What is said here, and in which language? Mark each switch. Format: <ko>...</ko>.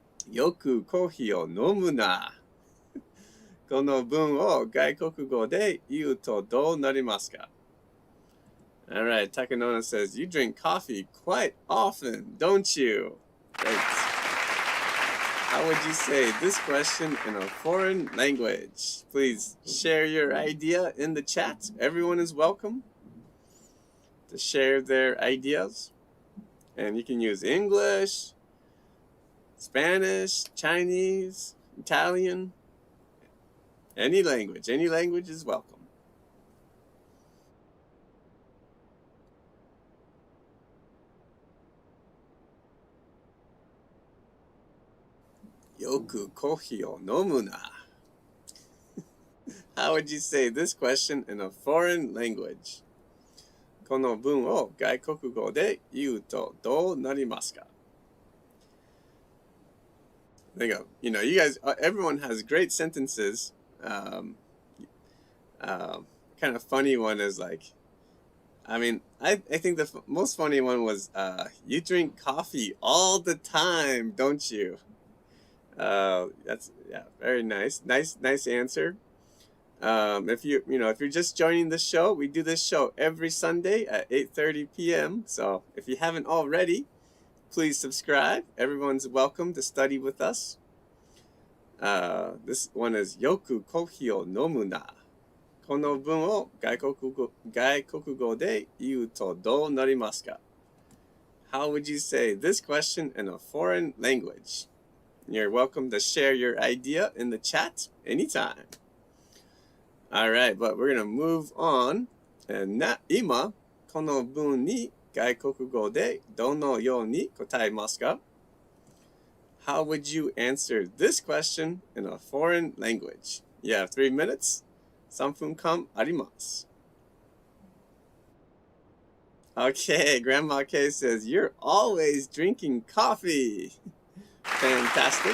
<ja>よくコーヒーを飲むな。この文を外国語で言うとどうなりますか?</ja> <en>All right, Takanona says, you drink coffee quite often, don't you? Great. How would you say this question in a foreign language? Please share your idea in the chat. Everyone is welcome to share their ideas. And you can use English, Spanish, Chinese, Italian, any language. Any language is welcome.</en> <ja>よくコーヒーを飲むな。</ja> <en>How would you say this question in a foreign language?</en> <ja>この文を外国語で言うとどうなりますか?</ja> <en>There you go. You know, you guys, everyone has great sentences. Kind of funny one is like, I think the most funny one was, you drink coffee all the time, don't you? That's, yeah, very nice. Nice answer. If you're just joining the show, we do this show every Sunday at 8:30 p.m. So if you haven't already, please subscribe. Everyone's welcome to study with us. This one is</en> <ja>よくコーヒーを飲むな。この文を外国語で言うとどうなりますか?</ja> <en>How would you say this question in a foreign language? You're welcome to share your idea in the chat anytime. All right, but we're going to move on.</en> <ja>今、この文に外国語でどのように答えますか?</ja> <en>How would you answer this question in a foreign language? You have 3 minutes.</en> <ja>3分間あります.</ja> <en>Okay, Grandma K says, you're always drinking coffee. Fantastic.</en>